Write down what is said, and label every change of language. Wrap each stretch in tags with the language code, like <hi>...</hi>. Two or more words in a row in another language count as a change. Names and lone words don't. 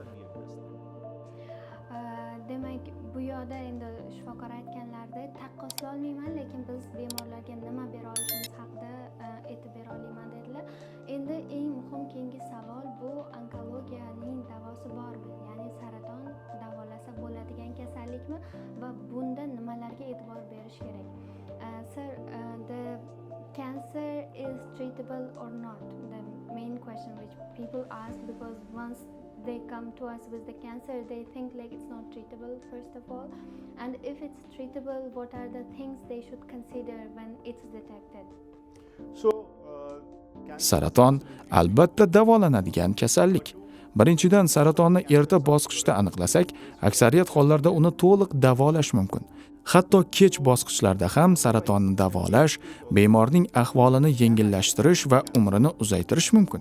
<uz>Demak, bu yoqda endi shifokor aytganlaridek taqqoslolmayman, lekin biz bemorlarga nima bera olishimiz haqida aytib bera olaman dedilar. Endi eng muhim keyingi savol bu onkologiyaning davosi bormi? Ya'ni saraton davolasa bo'ladigan kasallikmi va bunda nimalarga e'tibor berish kerak?</uz> <en>Sir, the cancer is treatable or not? The main question which people ask, because once they come to us with the cancer, they think like it's not treatable first of all, and if it's treatable, what are the things they should consider when it's detected? So,</en> <uz>Saraton albatta davolanadigan kasallik. Birinchidan, saratonni erta bosqichda aniqlasak, aksariyat hollarda uni to'liq davolash mumkin. Hatto kech bosqichlarda ham saratonni davolash, bemorning ahvolini yengillashtirish va umrini uzaytirish mumkin.</uz>